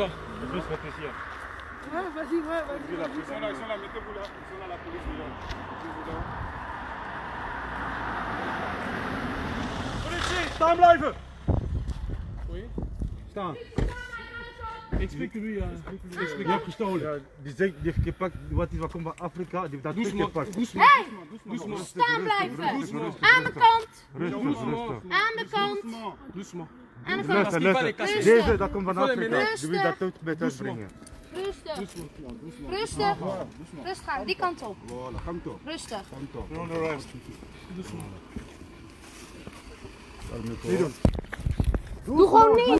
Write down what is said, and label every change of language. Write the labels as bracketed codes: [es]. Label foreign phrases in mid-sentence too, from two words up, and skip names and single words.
[fr] Juste réfléchir. Ouais, vas-y, vas-y. Ils sont là, mettez-vous là. Ils sont là, la police est là. Mettez-vous là. Policier, [en] time live. [fr] Oui. Putain. Explique-lui. [nl] Ja, gestolen. Die zegt pak wat hij van Afrika, die dat [fr] Doucement, [nl] gepakt. [fr] doucement. Hey, Doucement. [nl] staan blijven. [fr] Doucement. [nl] Aan de kant. Rustig. Aan de kant. [fr] Doucement. [nl] Aan de [fr] Parce [nl] kant. [fr] qu'il va les casser. [nl] Deze, dat komt van [fr] Faut les [nl] Afrika. [fr] menaces. [nl] Die wil dat ook met thuis brengen. Rustig. [fr] Doucement. [nl] Rustig. Rustig aan. Die kant op. Voilà, kom toch. Rustig. Kom toch. [fr] Doucement. [nl] Doe gewoon niet.